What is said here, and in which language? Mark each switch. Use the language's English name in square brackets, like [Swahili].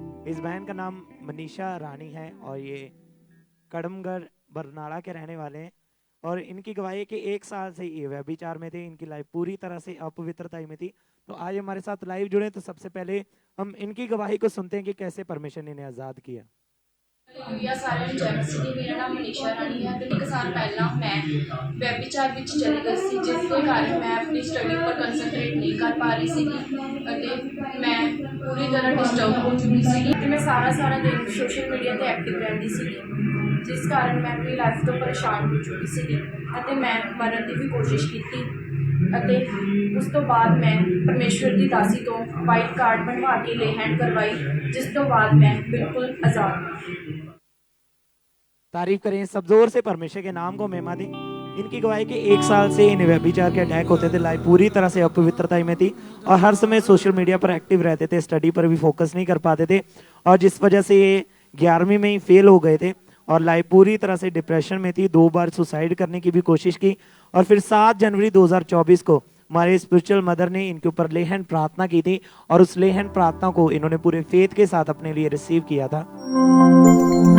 [Hindi] इस बहन का नाम मनीषा रानी है, और ये कड़मगढ़ बरनाला के रहने वाले हैं। और इनकी गवाही है कि 1 साल से ये व्यभिचार में थे, इनकी लाइफ पूरी तरह से अपवित्रता में थी। तो आज हमारे साथ लाइव जुड़े, तो सबसे पहले हम इनकी गवाही को सुनते हैं कि कैसे परमेश्वर ने इन्हें आजाद किया। [Punjabi] ਹਾਲੇਲੂਇਆ ਸਾਰਿਆਂ ਨੂੰ ਜੈ ਮਸੀਹ ਦੀ। ਮੇਰਾ ਨਾਮ ਮਨੀਸ਼ਾ ਰਾਣੀ ਹੈ ਤੇ 1 ਸਾਲ ਪਹਿਲਾਂ ਮੈਂ ਵੈਬਿਚਾਰ ਵਿੱਚ ਚਲੀ ਗਈ ਸੀ, ਜਿਸ ਦੇ ਕਾਰਨ ਮੈਂ ਆਪਣੀ ਸਟੱਡੀ ਉੱਪਰ ਕੰਸੰਟਰੇਟ ਨਹੀਂ ਕਰ ਪਾ ਰਹੀ ਸੀਗੀ ਅਤੇ ਮੈਂ ਪੂਰੀ ਤਰ੍ਹਾਂ ਡਿਸਟਰਬ ਹੋ ਚੁੱਕੀ ਸੀਗੀ ਤੇ ਮੈਂ ਸਾਰਾ ਦਿਨ ਸੋਸ਼ਲ ਮੀਡੀਆ ਤੇ ਐਕਟਿਵ ਰਹਿੰਦੀ ਸੀਗੀ, ਜਿਸ ਕਾਰਨ ਮੈਂ ਆਪਣੀ ਲਾਈਫ ਤੋਂ ਪਰੇਸ਼ਾਨ ਹੋ ਚੁੱਕੀ ਸੀਗੀ ਅਤੇ ਮੈਂ ਮਰਨ ਦੀ ਵੀ ਕੋਸ਼ਿਸ਼ ਕੀਤੀ ਅਤੇ ਉਸ ਤੋਂ ਬਾਅਦ ਮੈਂ ਪਰਮੇਸ਼ਵਰ ਦੀ ਦਾਸੀ ਤੋਂ ਵਾਈਟ कार्ड बनवा के ले हैंड करवाई, जिस तो बाद मैं बिल्कुल आज़ाद। [Hindi] तारीफ करें सब जोर से परमेश्वर के नाम को महिमा दें। इनकी गवाही के 1 साल से इन व्यभिचार के अटैक होते थे, लाइफ पूरी तरह से अपवित्रता में थी और हर समय सोशल मीडिया पर एक्टिव रहते थे, स्टडी पर भी फोकस नहीं कर पाते थे और जिस वजह से ये 11वीं में ही फेल हो गए थे और लाइफ पूरी तरह से डिप्रेशन में थी। 2 बार सुसाइड करने की भी कोशिश की और फिर 7 जनवरी 2024 को हमारे स्पिरिचुअल मदर ने इनके ऊपर ले हैंड प्रार्थना की थी और उस ले हैंड प्रार्थना को इन्होंने पूरे फेथ के साथ अपने लिए रिसीव किया था।